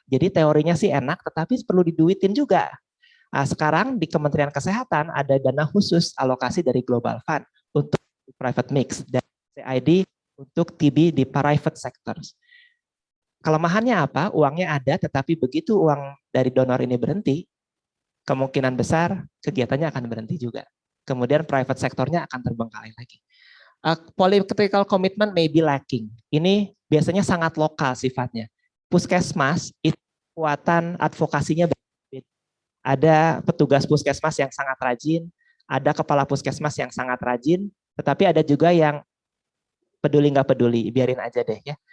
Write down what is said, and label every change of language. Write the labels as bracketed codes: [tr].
[id] Jadi teorinya sih enak, tetapi perlu diduitin juga. Nah, sekarang di Kementerian Kesehatan ada dana khusus alokasi dari Global Fund untuk private mix dan CID untuk TB di private sectors. Kelemahannya apa? Uangnya ada, tetapi begitu uang dari donor ini berhenti, kemungkinan besar kegiatannya akan berhenti juga. Kemudian private sektornya akan terbengkalai lagi. [en] Political commitment may be lacking. [id] Ini biasanya sangat lokal sifatnya. Puskesmas itu kekuatan advokasinya berbeda. Ada petugas puskesmas yang sangat rajin, ada kepala puskesmas yang sangat rajin, tetapi ada juga yang peduli nggak peduli, biarin aja deh ya.